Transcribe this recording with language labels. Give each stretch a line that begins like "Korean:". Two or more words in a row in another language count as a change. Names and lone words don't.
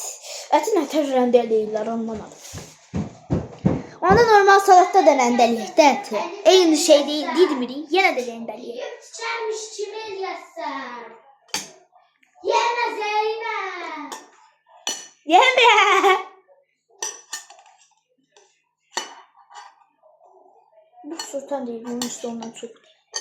Azerbaijani: Əti nə tər rəndələyirlər, anlamadım. Onda normal salatda da rəndələyək də əti. Eyni şey deyil, didmirik. Yenə də rəndələyək. Çərmiş kimi eləyəsən? Yemə Zeynep. Yemə!
Turkish: Bu sultan değil, bunun üstü ondan çok değil.